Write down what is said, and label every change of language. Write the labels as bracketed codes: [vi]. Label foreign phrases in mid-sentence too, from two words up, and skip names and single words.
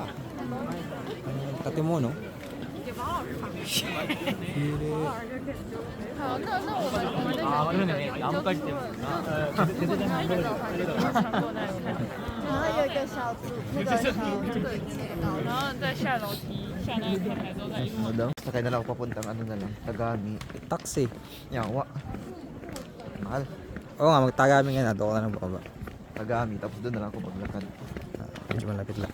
[ja] 建物。 [ko] あ、그러네。나무까지 때문에。 [zh] 然后有一个小组，那个小然后再下楼梯，下那个台之后再一路。 [tl] Sakay na lang ako papuntang ano na lang, Tagami. Taxi. Yawa. Mahal. Oo nga, magtagami nga na. Doon ka na ng baba. Tagami, tapos doon na lang ako paglakad. Medyo malapit lang.